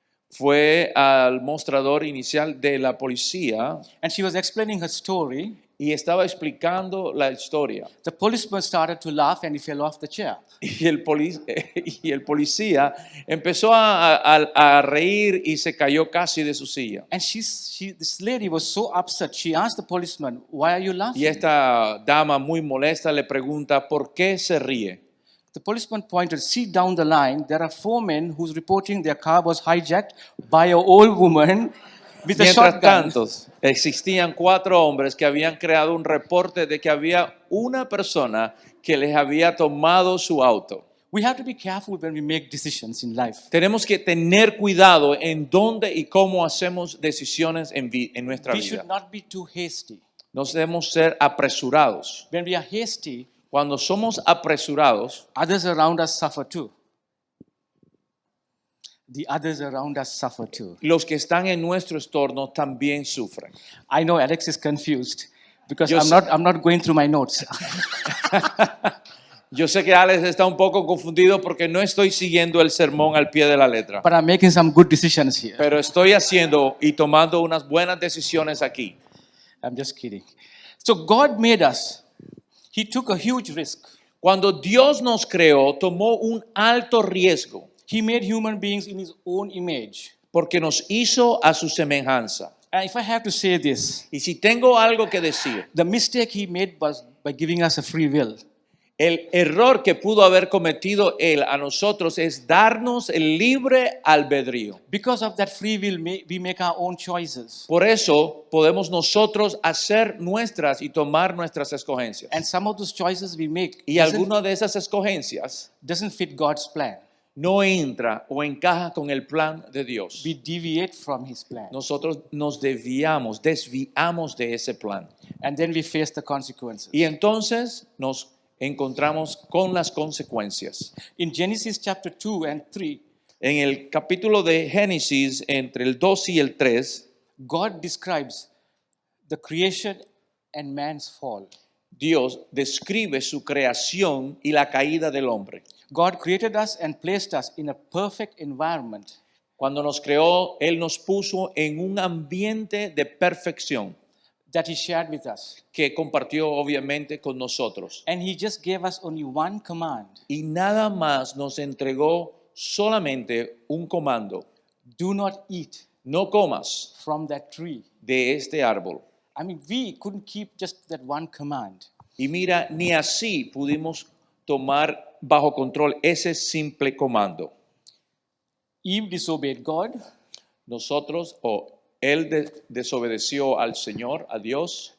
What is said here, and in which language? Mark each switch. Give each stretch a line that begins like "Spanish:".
Spanish: Fue al mostrador inicial de la policía
English: and she was explaining her story.
Spanish: y estaba explicando la historia.
English: The policeman started to laugh and he fell off the chair.
Spanish: Y el policía empezó a reír y se cayó casi de su silla.
English: And this lady was so upset. She asked the policeman, "Why are you laughing?"
Spanish: Y esta dama muy molesta le pregunta, ¿por qué se ríe?
English: The policeman pointed, "See down the line, there are 4 men who's reporting their car was hijacked by an old woman with a
Spanish: Mientras
English: shotgun."
Spanish: tanto, existían 4 hombres que habían creado un reporte de que había una persona que les había tomado su auto.
English: We have to be careful when we make decisions in life.
Spanish: Tenemos que tener cuidado en dónde y cómo hacemos decisiones en nuestra
English: We
Spanish: vida.
English: should not be too hasty.
Spanish: No debemos ser apresurados.
English: When we are hasty,
Spanish: Cuando somos apresurados,
English: others around us suffer too. The others around us suffer too.
Spanish: los que están en nuestro entorno también sufren.
English: I know Alex is confused because
Spanish: Yo
English: I'm not going through my notes.
Spanish: Yo sé que Alex está un poco confundido porque no estoy siguiendo el sermón al pie de la letra,
English: But I'm making some good decisions here.
Spanish: pero estoy haciendo y tomando unas buenas decisiones aquí.
English: I'm just kidding. So God made us. He took a huge risk.
Spanish: Cuando Dios nos creó, tomó un alto riesgo
English: He made human beings in his own image.
Spanish: porque nos hizo a su semejanza.
English: And if I have to say this,
Spanish: Y si tengo algo que decir,
English: the mistake he made was by giving us a free will.
Spanish: el error que pudo haber cometido Él a nosotros es darnos el libre albedrío.
English: Because of that free will, we make our own choices.
Spanish: Por eso podemos nosotros hacer nuestras y tomar nuestras escogencias.
English: And some of those choices we make
Spanish: Y alguna de esas escogencias
English: doesn't fit God's plan.
Spanish: no entra o encaja con el plan de Dios.
English: We deviate from his plan.
Spanish: Nosotros nos desviamos de ese plan.
English: And then we face the consequences.
Spanish: Y entonces nos encontramos con las consecuencias.
English: In Genesis chapter 2 and 3,
Spanish: En el capítulo de Génesis, entre el 2 y el 3,
English: God describes the creation and man's fall.
Spanish: Dios describe su creación y la caída del hombre.
English: God created us and placed us in a perfect environment.
Spanish: Cuando nos creó, Él nos puso en un ambiente de perfección
English: That he shared with us.
Spanish: que compartió obviamente con nosotros.
English: And he just gave us only one command.
Spanish: Y nada más nos entregó solamente un comando.
English: Do not eat
Spanish: No comas
English: from that tree.
Spanish: de este árbol.
English: I mean, we couldn't keep just that one command.
Spanish: Y mira, ni así pudimos tomar bajo control ese simple comando.
English: Eve disobeyed God.
Spanish: Nosotros, él desobedeció al Señor, a Dios.